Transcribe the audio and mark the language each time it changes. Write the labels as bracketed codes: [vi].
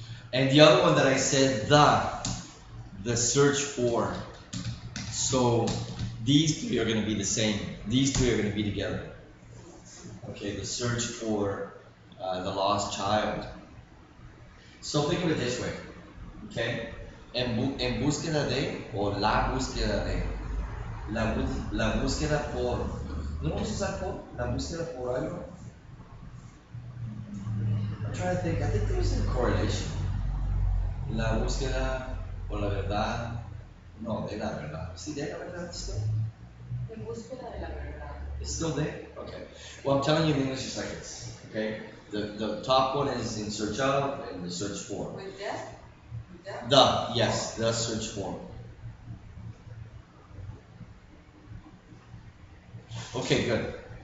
[en] And the other one that I said the search for. So these three are going to be the same. These three are going to be together. Okay, the search for the lost child. So think of it this way. [es] Okay, en búsqueda de o la búsqueda de. La búsqueda por. ¿No vamos a usar por? La búsqueda por algo. [en] I'm trying to think. I think there's a correlation. [es] La búsqueda por la verdad. No, de la verdad. Sí, de la verdad still? En búsqueda de la verdad. [en] It's still there? Okay. Well, I'm telling you in English just like this. Okay? The top one is in search of and the search for. With that? With that? The, yes, the search for. Okay, good.